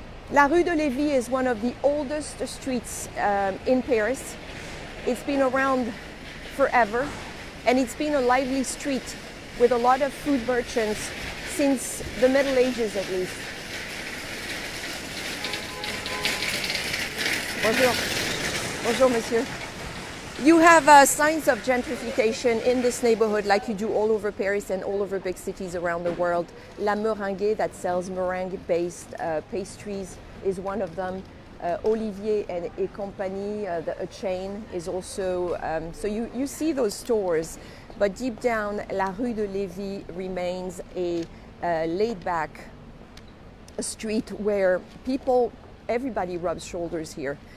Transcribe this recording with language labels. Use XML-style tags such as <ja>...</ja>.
<en>La Rue de Lévis is one of the oldest streets in Paris. It's been around forever, and it's been a lively street with a lot of food merchants since the Middle Ages at least.</en> <fr>Bonjour. Bonjour, monsieur.</fr> <en>You have signs of gentrification in this neighborhood like you do all over Paris and all over big cities around the world. La Meringue, that sells meringue-based pastries, is one of them. Olivier et Compagnie, a chain, is also, so you see those stores, but deep down, La Rue de Lévis remains a laid-back street where everybody rubs shoulders here.</en>